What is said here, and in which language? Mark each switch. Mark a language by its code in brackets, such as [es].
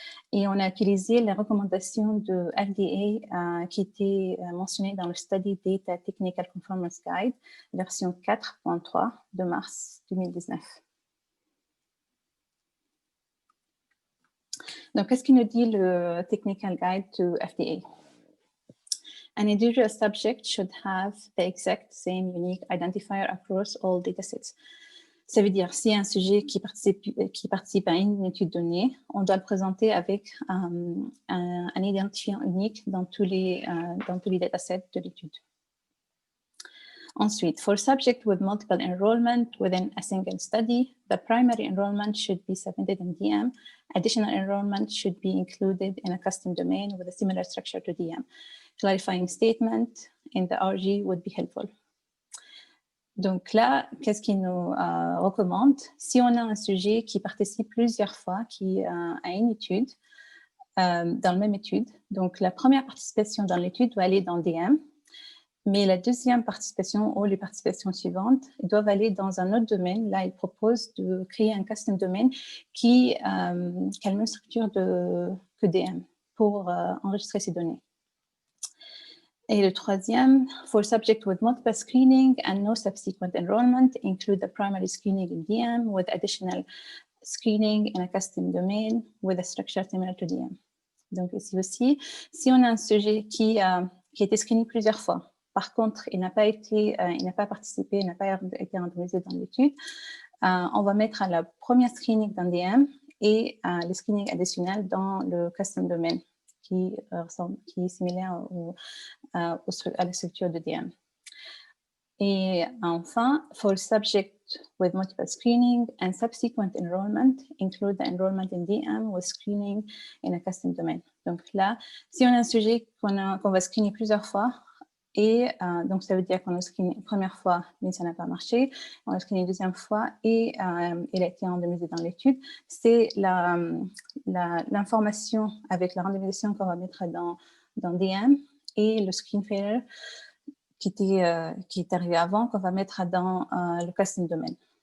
[fr] Et on a utilisé les recommandations de FDA qui étaient mentionnées dans le Study Data Technical Conformance Guide, version 4.3 de mars 2019. Donc, qu'est-ce qu'il nous dit le Technical Guide to FDA? [en] An individual subject should have the exact same unique identifier across all datasets. [fr] Ça veut dire, si un sujet qui participe à une étude donnée, on doit le présenter avec un identifiant unique dans tous les datasets de l'étude. [en] Ensuite, for subjects with multiple enrollment within a single study, the primary enrollment should be submitted in DM. Additional enrollment should be included in a custom domain with a similar structure to DM. Clarifying statement in the RG would be helpful. [fr] Donc là, qu'est-ce qu'il nous recommande? Si on a un sujet qui participe plusieurs fois à une étude, dans la même étude, donc la première participation dans l'étude doit aller dans DM, mais la deuxième participation ou les participations suivantes doivent aller dans un autre domaine. Là, il propose de créer un custom domaine qui a la même structure que DM pour enregistrer ces données. Et le troisième, [en] for subject with multiple screening and no subsequent enrollment, include the primary screening in DM with additional screening in a custom domain with a structure similar to DM. [fr] Donc ici aussi, si on a un sujet qui a été screené plusieurs fois, par contre, il n'a pas participé, il n'a pas été randomisé dans l'étude, on va mettre la première screening dans DM et le screening additionnel dans le custom domain qui est similaire à la structure de DM. Et enfin, [en] for subject with multiple screening and subsequent enrollment, include the enrollment in DM with screening in a custom domain. [fr] Donc là, si on a un sujet qu'on va screener plusieurs fois, et donc ça veut dire qu'on a screené une première fois, mais ça n'a pas marché, on a screené une deuxième fois et il a été randomisé dans l'étude, c'est l'information avec la randomisation qu'on va mettre dans DM et le screen failure qui est arrivé avant, qu'on va mettre dans le custom domain.